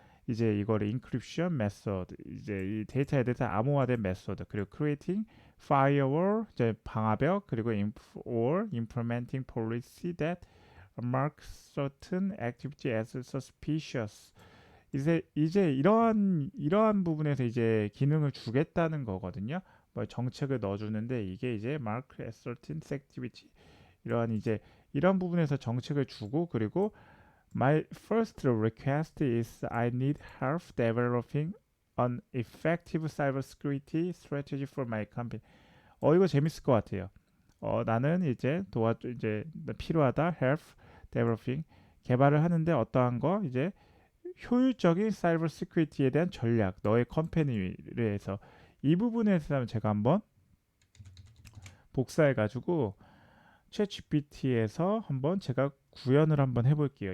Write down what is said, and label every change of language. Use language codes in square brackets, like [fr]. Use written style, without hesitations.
[ko] 이제 이거를 [en] encryption method [ko] 이제 이 데이터에 대해서 암호화된 메소드 그리고 [en] creating firewall [ko] 이제 방화벽 그리고 [en] or implementing policy that marks certain activity as suspicious [ko] 이제 이러한 부분에서 이제 기능을 주겠다는 거거든요. 뭐 정책을 넣어주는데 이게 이제 [en] mark as certain activity [ko] 이런 부분에서 정책을 주고 그리고 [en] My first request is I need help developing an effective cybersecurity strategy for my company. [ko] 이거 재밌을 것 같아요. 나는 이제 이제 필요하다. [en] help developing [ko] 개발을 하는데 어떠한 거 이제 효율적인 사이버 시큐리티에 대한 전략 너의 컴퍼니를 해서 이 부분에 대해서 제가 한번 복사해 가지고 챗 GPT에서 한번 제가 구현을 한번 해볼게요.